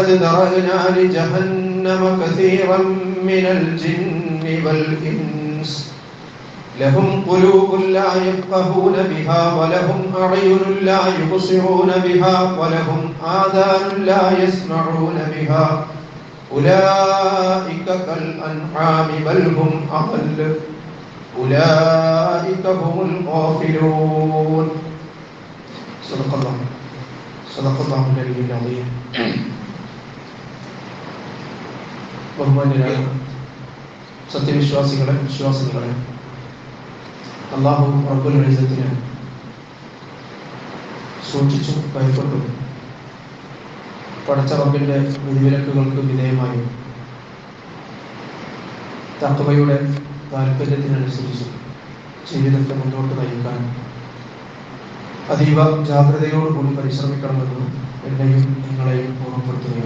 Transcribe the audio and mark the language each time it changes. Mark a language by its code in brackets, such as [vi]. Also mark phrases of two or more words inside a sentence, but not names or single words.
[ar] ذرأنا لجهنم كثيرا من الجن والإنس لهم قلوب لا يفقهون بها ولهم أعين لا يبصرون بها ولهم آذان لا يسمعون بها أولئك كالأنعام بل هم أضل أولئك هم الغافلون صدق الله العلي العظيم. [ml] ബഹുമാന്യരായ സത്യവിശ്വാസികളെ വിശ്വാസികളെ, അല്ലാഹു റബ്ബുൽ ഇസ്സത്തിനെ സൂക്ഷിച്ചു ഭയപ്പെട്ടു പടച്ച റബ്ബിന്റെ വിധിവിലക്കുകൾക്ക് വിധേയമായി തഖ്വയുടെ താല്പര്യത്തിനനുസരിച്ച് ജീവിതത്തെ മുന്നോട്ട് നയിക്കാൻ അതീവ ജാഗ്രതയോടുകൂടി പരിശ്രമിക്കണമെന്ന് എന്നെയും നിങ്ങളെയും ഓർമ്മപ്പെടുത്തുകയാണ്.